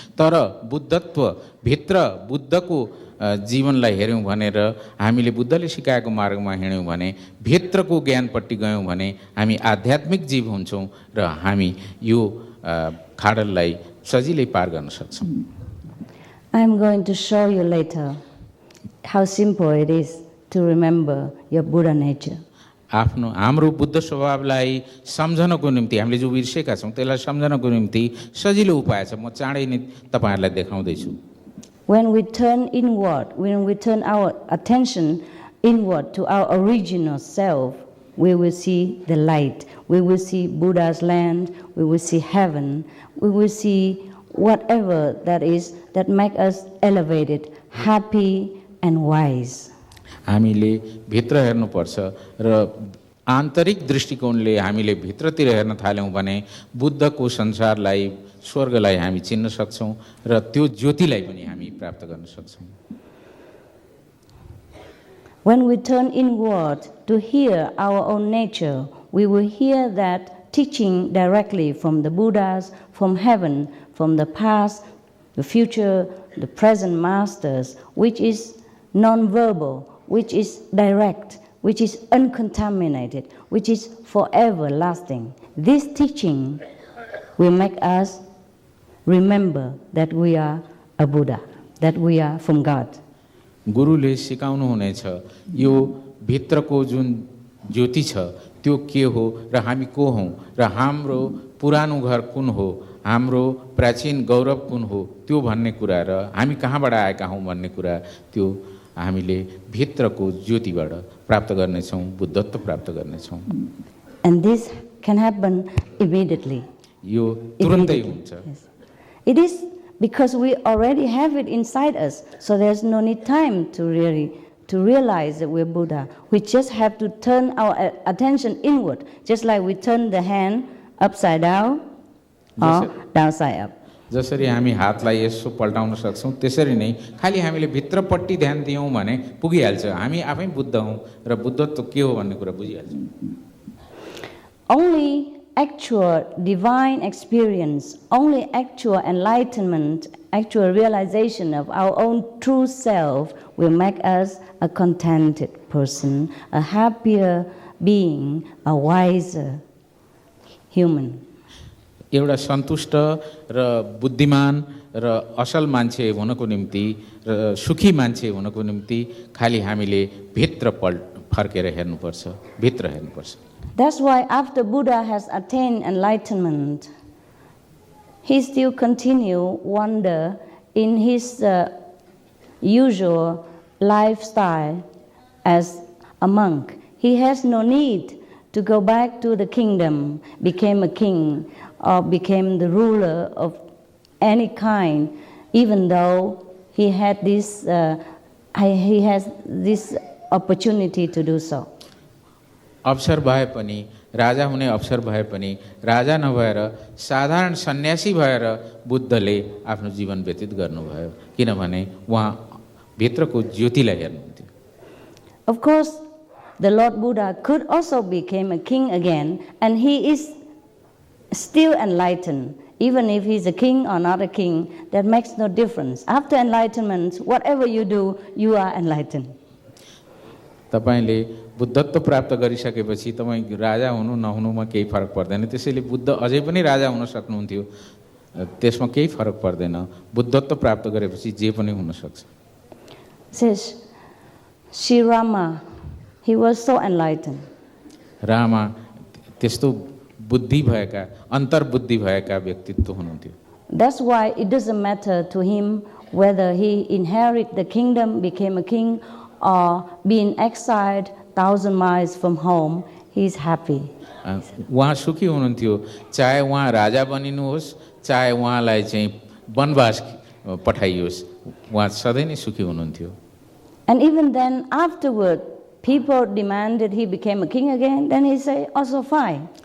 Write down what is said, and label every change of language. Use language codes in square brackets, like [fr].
[ne] तर बुद्धत्व भित्र बुद्धको जीवनलाई हेऱ्यौँ भनेर हामीले बुद्धले सिकाएको मार्गमा हिँड्यौँ भने, भित्रको ज्ञानपट्टि गयौँ भने हामी आध्यात्मिक जीव हुन्छौँ र हामी यो खाडललाई सजिलै पार गर्न सक्छौँ. [en] I am going to show you later how simple it is to remember your Buddha nature. [ne] हाम्रो बुद्ध स्वभावलाई सम्झनको निम्ति हामीले जो बिर्सेका छौँ त्यसलाई सम्झनको निम्ति सजिलो उपाय छ. म चाँडै नै तपाईहरुलाई देखाउँदैछु. [en] When we turn inward, when we turn our attention inward to our original self, we will see the light. We will see Buddha's land. We will see heaven. We will see whatever that is that make us elevated, happy and wise. [ne] हामीले भित्र हेर्नुपर्छ र आन्तरिक दृष्टिकोणले हामीले भित्रतिर हेर्न थाल्यौँ भने बुद्धको संसारलाई, स्वर्गलाई हामी चिन्न सक्छौँ र त्यो ज्योतिलाई पनि हामी प्राप्त गर्न सक्छौँ. [en] When we turn inward to hear our own nature, we will hear that teaching directly from the Buddhas, from heaven, from the past, the future, the present masters, which is non-verbal, which is direct, which is uncontaminated, which is forever lasting. This teaching will make us remember that we are a Buddha, that we are from God. [ne] गुरुले सिकाउनु हुनेछ यो भित्रको जुन ज्योति छ त्यो के हो र हामी को हौं र हाम्रो पुरानो घर कुन हो, हाम्रो प्राचीन गौरव कुन हो त्यो भन्ने कुरा र हामी कहाँबाट आएका हौं भन्ने कुरा त्यो हामीले भित्रको ज्योतिबाट प्राप्त गर्ने छौं, बुद्धत्व प्राप्त गर्ने छौं. [en] And this can happen immediately. [ne] यो तुरुन्तै हुन्छ. [en] Yes. It is because we already have it inside us, so there's no need time to realize that we're Buddha. We just have to turn our attention inward, just like we turn the hand upside down or downside up. [ne] जसरी हामी हातलाई यसो पल्टाउन सक्छौं त्यसरी नै खाली हामीले भित्रपट्टि ध्यान दियौं भने पुगिहाल्छ. हामी आफै बुद्ध हौं र बुद्धत्व के हो भन्ने कुरा बुझिहाल्छौं. [en] Only actual divine experience, only actual enlightenment, actual realization of our own true self will make us a contented person, a happier being, a wiser human. [ne] एउटा सन्तुष्ट र बुद्धिमान र असल मान्छे हुनको निम्ति र सुखी मान्छे हुनको निम्ति खालि हामीले भित्र फर्केर हेर्नुपर्छ, भित्र हेर्नुपर्छ। [en] That's why after Buddha has attained enlightenment, he still continue wander in his usual lifestyle as a monk. He has no need to go back to the kingdom, became a king, or became the ruler of any kind, even though he had this, he has this opportunity to do so. [ne] अवसर भए पनि, राजा हुने अवसर भए पनि, राजा नभएर साधारण सन्यासी भएर बुद्धले आफ्नो जीवन व्यतीत गर्नुभयो, किनभने उहाँ भित्रको ज्योतिलाई हेर्नुहुन्थ्यो। [en] Of course, the Lord Buddha could also become a king again, and he is still enlightened. Even if he's a king or not a king, that makes no difference. After enlightenment, whatever you do, you are enlightened. [ne] तपाईले बुद्धत्व प्राप्त गरिसकेपछि तपाईँ राजा हुनु नहुनुमा केही फरक पर्दैन। त्यसैले बुद्ध अझै पनि राजा हुन सक्नुहुन्थ्यो, त्यसमा केही फरक पर्दैन। बुद्धत्व प्राप्त गरेपछि जे पनि हुन सक्छ। [en] Says Sri Rama, he was so enlightened. [ne] Rama त्यस्तो बुद्धि भएका, अन्तर्बुद्धि भएका व्यक्तित्व हुनुहुन्थ्यो। [en] That's why it doesn't matter to him whether he inherit the kingdom, became a king, or being exiled 1,000 miles from home, he is happy. [ne] उहाँ सुखी हुनुहुन्थ्यो, चाहे उहाँ राजा बनिनुहोस्, चाहे उहाँलाई चाहिँ वनवास पठाइयोस्, उहाँ सधैँ नै सुखी हुनुहुन्थ्यो। [en] And even then, afterward, people demanded he became a king again, then he say, also fine.